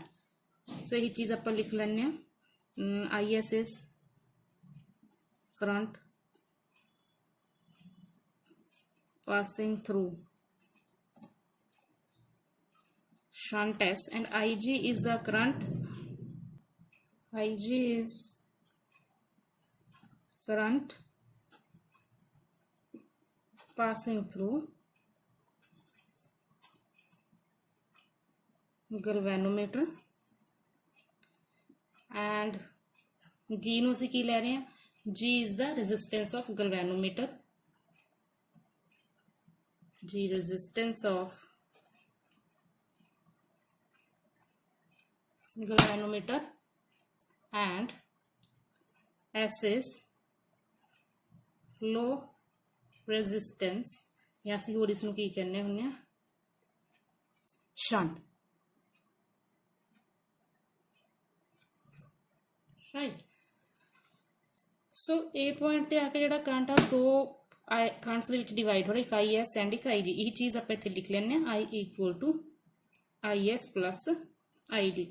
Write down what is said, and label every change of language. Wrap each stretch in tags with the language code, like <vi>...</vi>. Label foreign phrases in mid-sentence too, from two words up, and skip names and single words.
<hi>सो यही चीज़ आप लिख लें।</hi> <en>I S is current passing through shunt S and I G is the current, I G is करंट passing through galvanometer and G</en> <pa>ਨੂੰ ਅਸੀਂ ਕੀ ਲੈ ਰਹੇ ਹਾਂ?</pa> <en>G is the resistance of galvanometer, G resistance of galvanometer and S is flow resistance या</en> <pa>ਅਸੀਂ ਹੋਰ ਇਸ ਨੂੰ ਕੀ ਕਹਿੰਦੇ ਹੁੰਦੇ ਆ?</pa> <en>शंट। right, so a point</en> <pa>ਤੇ ਆ ਕੇ ਜਿਹੜਾ ਕਰੰਟ ਆ ਦੋ ਕਰੰਟਸ ਦੇ ਵਿੱਚ ਡਿਵਾਈਡ ਹੋ ਰਿਹਾ, ਇੱਕ</pa> <en>I S and</en> <pa>एक</pa> <en>I G.</en> <pa>ਇਹੀ ਚੀਜ਼ ਆਪ ਇੱਥੇ ਲਿਖ ਲੈਂਦੇ</pa> <en>I equal to I S plus I G.</en>